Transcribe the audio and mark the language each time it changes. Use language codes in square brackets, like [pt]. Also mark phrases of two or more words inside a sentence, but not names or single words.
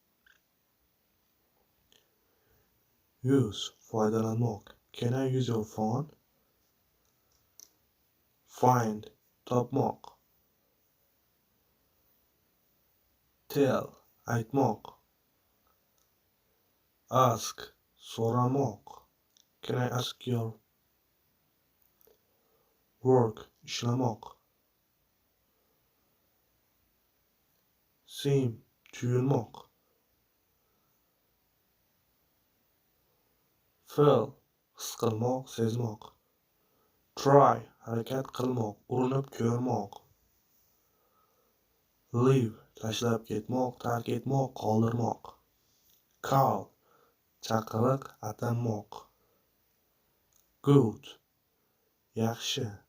[en] Use. Foydalanmoq. Can I use your phone? Find. Topmoq. [uz] Tell. Aytmoq. [en] Ask. [uz] So'ramoq. [en] Can I ask your work? Ishlamoq. Seem. [uz] Tuyulmoq. Feel. His qilmoq, sezmoq. Try. Harakat qilmoq, urinib ko'rmoq. [en] Leave. [uz] Tashlab ketmoq, tark etmoq, qoldirmoq. Call. Chaqiriq, atanmoq. Good. Yaxshi.